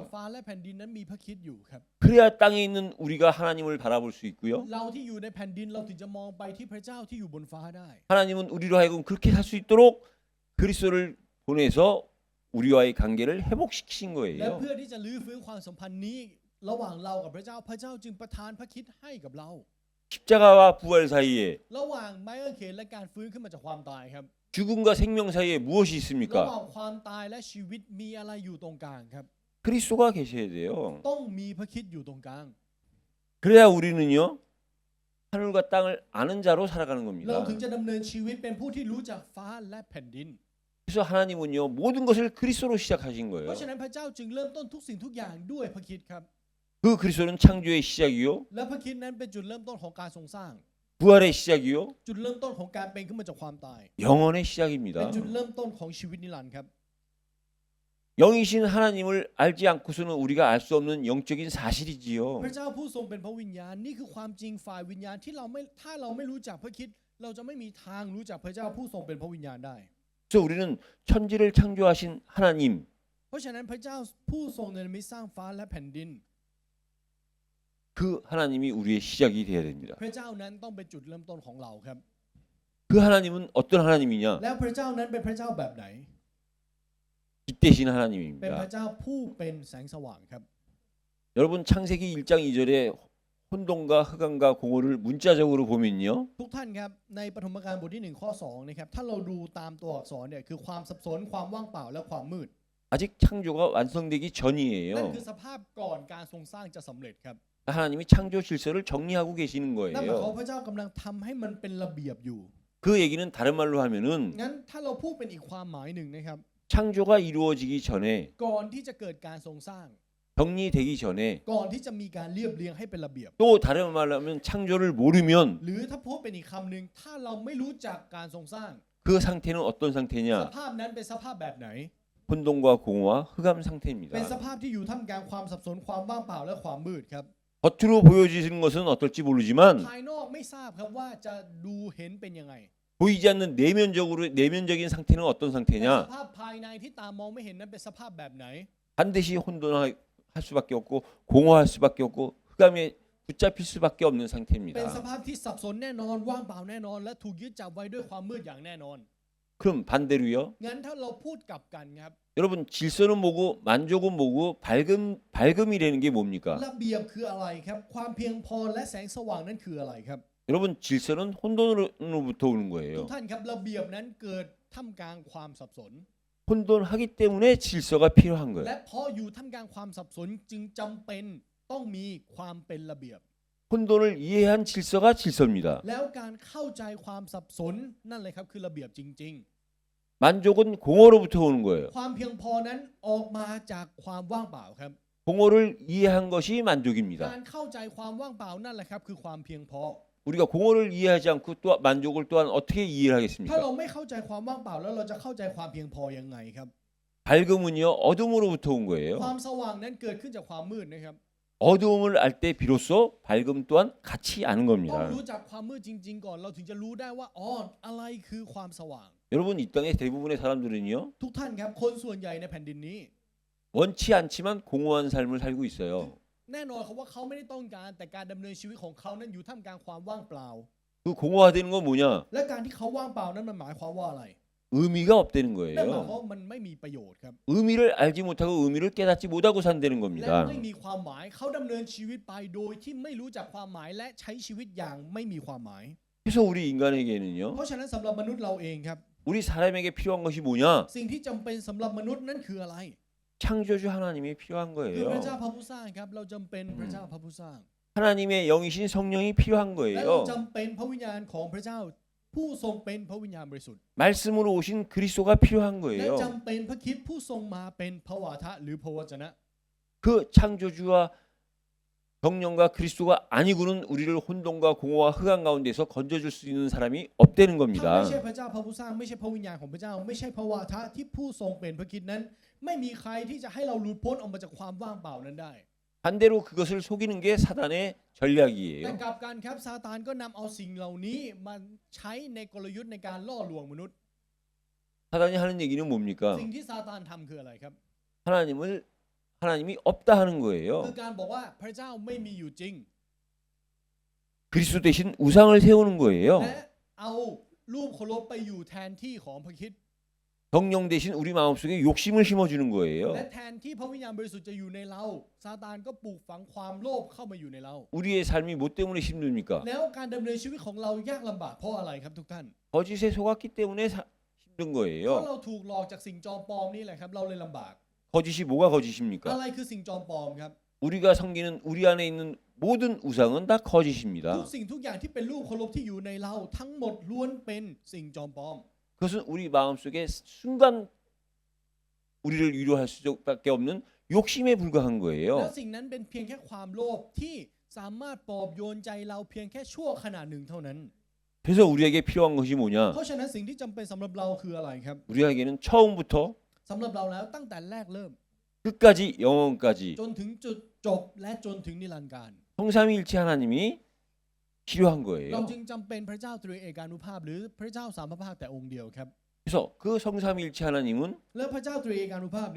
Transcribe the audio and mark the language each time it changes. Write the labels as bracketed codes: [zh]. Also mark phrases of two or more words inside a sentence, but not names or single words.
[ko] 돼요. [th] ฟ้าและแผ่นดินนั้นมีพระคริสต์อยู่ครับ [ko] 그래야 땅에 있는 우리가 하나님을 바라볼 수 있고요. [th] เราที่อยู่ในแผ่นดินเราถึงจะมองไปที่พระเจ้าที่อยู่บนฟ้าได้ [ko] 하나님은 우리로 하여금 그렇게 살 수 있도록 그리스도를 보내서 우리와의 관계를 회복시키신 [th] และ [ko] 거예요. [th] เพื่อที่จะลื้อฟื้นความสัมพันธ์นี้ ระหว่างเรากับพระเจ้าพระเจ้าจึงประทานพระคริสต์ให้กับเรา [ko] 십자가와 부활 사이에 [th] ระหว่างไม้กางเขนและการฟื้นขึ้นมาจากความตายครับ [ko] 죽음과 생명 사이에 무엇이 [th] ระห [ko] 있습니까? [th] ว่างความตายและชีวิตมีอะไรอยู่ตรงกลางครับ [ko] 그리스도가 계셔야 돼요. [th] ต้องมีพระคริสต์อยู่ตรงกลาง [ko] 그래야 우리는요, 하늘과 땅을 아는 자로 살아가는 [th] เรา [ko] 겁니다. [th] ถึงจะดำเนินชีวิตเป็นผู้ที่รู้จักฟ้าและแผ่นดิน [ko] 그래서 하나님은요, 모든 것을 그리스도로 시작하신 [th] เพ [ko] 거예요. [th] ราะฉะนั้นพระเจ้าจึงเริ่มต้นทุกสิ่งทุกอย่างด้วยพระคริสต์ครับ [ko] 그 그리스도는 창조의 시작이요, [th] และพระคริสต์นั้นเป็นจุดเริ่มต้นของการทรงสร้าง [ko] 부활의 시작이요, [th] จุดเริ่มต้นของการเป็นขึ้นมาจากความตาย [ko] 영원의 [th] เป็น [ko] 시작입니다. [th] จุดเริ่มต้นของชีวิตนิรันดร์ครับ [ko] 영이신 하나님을 알지 않고서는 우리가 알 수 없는 영적인 [th] พ [ko] 사실이지요. [th] ระเจ้าผู้ทรงเป็นพระวิญญาณนี่คือความจริงฝ่ายวิญญาณที่เราไม่ถ้าเราไม่รู้จักพระคริสต์เราจะไม่มีทางรู้จักพระเจ้าผู้ทรงเป็นพระวิญญาณได้ [ko] 그래서 우리는 천지를 창조하신 하나님, [th] เพราะฉะนั้นพระเจ้าผู้ทรงเนรมิตสร้างฟ้าและแผ่นดิน [ko] 그 하나님이 우리의 시작이 돼야 됩니다. [th] พระเจ้านั้นต้องเป็นจุดเริ่มต้นของเราครับ [ko] 그 하나님은 어떤 하나님이냐? [th] แล้วพระเจ้านั้นเป็นพระเจ้าแบบไหน [ko] 빛 대신 [th] เป็นพ [ko] 하나님입니다. [th] ระเจ้าผู้เป็นแสงสว่างครับ [ko] 여러분 창세기 1장 2절에 혼돈과 흑암과 공허를 문자적으로 보면요. [th] ทุกท่านครับในปฐมกาลบทที่1ข้อ2นะครับถ้าเราดูตามตัวอักษรเนี่ยคือความสับสนความว่างเปล่าและความมืด [ko] 아직 창조가 완성되기 [th] นั่น [ko] 전이에요. [th] คือสภาพก่อนการทรงสร้างจะสำเร็จครับ [ko] 하나님이 창조 질서를 정리하고 계시는 [th] นั่นหมายความ [ko] 거예요. [th] พระเจ้ากำลังทำให้มันเป็นระเบียบอยู่ [ko] 그 얘기는 다른 말로 하면은 [th] งั้นถ้าเราพูดเป็นอีกความหมายหนึ่งนะครับ [ko] 창조가 이루어지기 전에 [th] ก่อนที่จะเกิดการทรงสร้าง [ko] 정리되기 전에 [th] ก่อนที่จะมีการเรียบเรียงให้เป็นระเบียบ [ko] 또 다른 말로 하면 창조를 모르면 [th] หรือถ้าพูดเป็นอีกคำหนึ่งถ้าเราไม่รู้จักการทรงสร้าง [ko] 그 상태는 어떤 [th] ส [ko] 상태냐? [th] ภาพนั้นเป็นสภาพแบบไหน [ko] 혼돈과 공허와 흑암 [th] เป็น [ko] 상태입니다. [th] สภาพที่อยู่ท่ามกลางความสับสนความว่างเปล่าและความมืดครับ [ko] 겉으로 보여지는 것은 어떨지 모르지만 [th] ภายนอกไม่ทราบครับว่าจะดูเห็นเป็นยังไง [ko] 보이지 않는 내면적인 상태는 어떤 [th] แต่ส [ko] 상태냐? [th] ภาพภายในที่ตามองไม่เห็นนั้นเป็นสภาพแบบไหน [ko] 반드시 혼돈할 수밖에 없고 공허할 수밖에 없고 흑암에 붙잡힐 수밖에 없는 [th] เป็น [ko] 상태입니다. [th] สภาพที่สับสนแน่นอนว่างเปล่าแน่นอน และถูกยึดจับไว้ด้วยความมืดอย่างแน่นอน [ko] 그럼 반대로요. [th] งั้นถ้าเราพูดกลับกันครับ [ko] 여러분 질서는 뭐고 만족은 뭐고 밝음이라는 게 뭡니까? [th] ระเบียบคืออะไรครับ ความเพียงพอและแสงสว่างนั้นคืออะไรครับ [ko] 여러분 질서는 혼돈으로부터 오는 [th] ทุก [ko] 거예요. [th] ท่านครับระเบียบนั้นเกิดท่ามกลางความสับสน [ko] 혼돈하기 때문에 질서가 필요한 [th] และ [ko] 거예요. [th] เพราะอยู่ท่ามกลางความสับสนจึงจำเป็นต้องมีความเป็นระเบียบ [ko] 혼돈을 이해한 질서가 질서입니다. [th] แล้วการเข้าใจความสับสนนั่นเลยครับคือระเบียบจริง [ko] 만족은 공허로부터 오는 거예요. [th] ๆ ความเพียงพอนั้นออกมาจากความว่างเปล่าครับ [ko] 공허를 이해한 것이 만족입니다. [th] การเข้าใจความว่างเปล่านั่นแหละครับคือความเพียงพอ [ko] 우리가 공허를 이해하지 않고 또 만족을 또한 어떻게 이해를 [th] ถ้า [ko] 하겠습니까? [th] เราไม่เข้าใจความว่างเปล่าแล้วเราจะเข้าใจความเพียงพอยังไงครับ [ko] 밝음은요 어둠으로부터 온 거예요. [th] ความสว่างนั้นเกิดขึ้นจากความมืดนะครับ [ko] 어두움을 알 때 비로소 밝음 또한 같이 아는 [th] ต้อง [ko] 겁니다. [th] รู้จักความมืดจริง ๆ ก่อนเราถึงจะรู้ได้ว่าอ๋ออะไรคือความสว่าง [ko] 여러분 이 땅의 대부분의 사람들은요 [th] ทุกท่านครับคนส่วนใหญ่ในแผ่นดินนี้ [ko] 원치 않지만 공허한 삶을 살고 있어요. [th] แน่นอนครับว่าเขาไม่ได้ต้องการแต่การดำเนินชีวิตของเขานั้นอยู่ท่ามกลางความว่างเปล่า [ko] 그 공허화되는 건 뭐냐? [th] และการที่เขาว่างเปล่านั้นมันหมายความว่าอะไร [ko] 의미가 없다는 [th] นั่นหมายความ [ko] 거예요. [th] ว่ามันไม่มีประโยชน์ครับ [ko] 의미를 알지 못하고 의미를 깨닫지 못하고 산다는 [th] และ [ko] 겁니다. [th] ไม่มีความหมายเขาดำเนินชีวิตไปโดยที่ไม่รู้จักความหมายและใช้ชีวิตอย่างไม่มีความหมาย [ko] 그래서 우리 인간에게는요 [th] เพราะฉะนั้นสำหรับมนุษย์เราเองครับ [ko] 우리 사람에게 필요한 것이 뭐냐? [th] สิ่งที่จำเป็นสำหรับมนุษย์นั้นคืออะไร [ko] 창조주 하나님이 필요한 [th] คือพระ [ko] 거예요. [th] เจ้าพระผู้สร้างครับเราจำเป็นพระเจ้าพระผู้สร้าง [ko] 하나님의 영이신 성령이 필요한 [th] และเรา [ko] 거예요. [th] จำเป็นพระวิญญาณของพระเจ้าผู้ทรงเป็นพระวิญญาณบริสุทธิ์ [ko] 말씀으로 오신 그리스도가 필요한 [th] และ [ko] 거예요. [th] จำเป็นพระคริสต์ผู้ทรงมาเป็นพระวาทะหรือพระวจนะ [ko] 그 창조주와 성령과 그리스도가 아니고는 우리를 혼돈과 공허와 흑암 가운데서 건져줄 수 있는 사람이 없다는 [th] ถ้า [ko] 겁니다. [th] ไม่ใช่พระเจ้าพระผู้สร้างไม่ใช่พระวิญญาณของพระเจ้า ไม่ใช่พระวาทะที่ผู้ทรงเป็นพระคริสต์นั้น ไม่มีใครที่จะให้เราหลุดพ้นออกมาจากความว่างเปล่านั้นได้ [ko] 반대로 그것을 속이는 게 사단의 [th] แต่ [ko] 전략이에요. [th] กลับกันครับซาตานก็นำเอาสิ่งเหล่านี้มาใช้ในกลยุทธ์ในการล่อลวงมนุษย์ [ko] 사단이 하는 얘기는 뭡니까? [th] สิ่งที่ซาตานทำคืออะไรครับ [ko] 하나님이 없다 하는 [th] คือ [ko] 거예요. [th] การบอกว่าพระเจ้าไม่มีอยู่จริง [ko] 그리스도 대신 우상을 세우는 거예요. [th] และเอารูปเคารพไปอยู่แทนที่ของพระคริสต์ [ko] 성령 대신 우리 마음속에 욕심을 심어주는 [th] และ [ko] 거예요. [th] แทนที่พระวิญญาณบริสุทธิ์จะอยู่ในเราซาตานก็ปลูกฝังความโลภเข้ามาอยู่ในเรา [ko] 우리의 삶이 뭐 때문에 힘듭니까? [th] แล้วการดำเนินชีวิตของเรายากลำบากเพราะอะไรครับทุกท่าน [ko] 거짓에 속았기 때문에 힘든 [th] เพราะ [ko] 거예요. [th] เราถูกหลอกจากสิ่งจอมปลอมนี่แหละครับเราเลยลำบาก [ko] 거짓이 뭐가 [th] อะ [ko] 거짓입니까? [th] ไรคือสิ่งจอมปลอมครับ [ko] 우리가 섬기는 우리 안에 있는 모든 우상은 다 [th] ทุ [ko] 거짓입니다. [th] กสิ่งทุกอย่างที่เป็นรูปเคารพที่อยู่ในเราทั้งหมดล้วนเป็นสิ่งจอมปลอม [ko] 그것은 우리 마음속에 순간 우리를 위로할 수밖에 없는 욕심에 불과한 [th] และ [ko] 거예요. [th] สิ่งนั้นเป็นเพียงแค่ความโลภที่สามารถปลอบโยนใจเราเพียงแค่ชั่วขณะหนึ่งเท่านั้น [ko] 그래서 우리에게 필요한 것이 뭐냐? [th] เพราะฉะนั้นสิ่งที่จำเป็นสำหรับเราคืออะไรครับ [ko] 우리에게는 처음부터 [th] สำหรับเราแล้วตั้งแต่แรกเริ่ม [ko] 끝까지 영원까지 [th] จนถึงจุดจบและจนถึงนิรันดร์การ [ko] 성삼위일체 하나님이 필요한 [th] เรา [ko] 거예요. [th] จึงจำเป็นพระเจ้าตรีเอกานุภาพหรือพระเจ้าสามพระภาคแต่องค์เดียวครับ [ko] 그래서 그 성삼위일체 하나님은 [th] และพระเจ้าตรีเอกานุภาพนี้